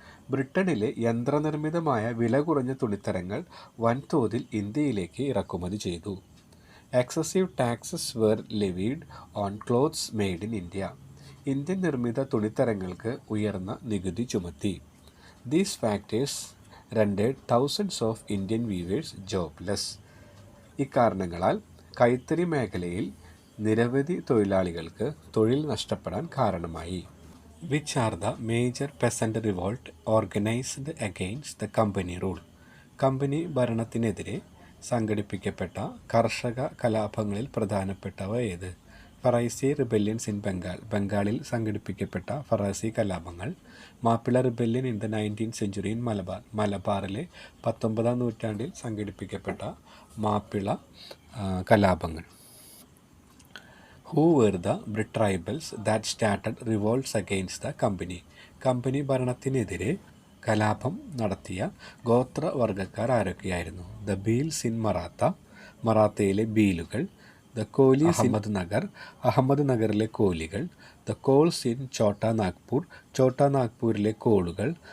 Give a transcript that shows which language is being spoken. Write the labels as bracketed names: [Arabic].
[Malayalam] ബ്രിട്ടനിലെ യന്ത്രനിർമ്മിതമായ വില കുറഞ്ഞ തുണിത്തരങ്ങൾ വൻതോതിൽ ഇന്ത്യയിലേക്ക് ഇറക്കുമതി ചെയ്തു. [English] Excessive taxes were levied on clothes made in India. [Malayalam] Indian നിർമ്മിത തുണിത്തരങ്ങൾക്ക് ഉയർന്ന നികുതി ചുമത്തി. [English] These factors rendered thousands of Indian weavers jobless. [Malayalam] ഇക്കാരണങ്ങളാൽ കൈത്തറി മേഖലയിൽ നിരവധി തൊഴിലാളികൾക്ക് തൊഴിൽ നഷ്ടപ്പെടാൻ കാരണമായി. [English] Which are the major peasant revolt organized against the company rule? [Malayalam] Company ഭരണത്തിനെതിരെ സംഘടിപ്പിക്കപ്പെട്ട കർഷക കലാപങ്ങളിൽ പ്രധാനപ്പെട്ടവ ഏത്? [English] Faraizi rebellions in Bengal. [Malayalam] ബംഗാളിൽ സംഘടിപ്പിക്കപ്പെട്ട ഫറാസി കലാപങ്ങൾ. [English] Mappila rebellion in the 19th century in Malabar. [Malayalam] മലബാറിലെ 19ാം നൂറ്റാണ്ടിൽ സംഘടിപ്പിക്കപ്പെട്ട മാപ്പിള കലാപങ്ങൾ. [English] Who were the tribals that started revolts against the company? [Malayalam] Company ഭരണത്തിനെതിരെ കലാപം നടത്തിയ ഗോത്രവർഗക്കാർ ആരൊക്കെയായിരുന്നു? [English] The Bhils in Maratha. [Malayalam] മറാത്തയിലെ ബീലുകൾ. [English] the Kolis [Malayalam] Ahmed നഗറിലെ കോലികൾ. [English] The Kols in Chota Nagpur. [Malayalam] Chhota നാഗ്പൂരിലെ കോളുകൾ.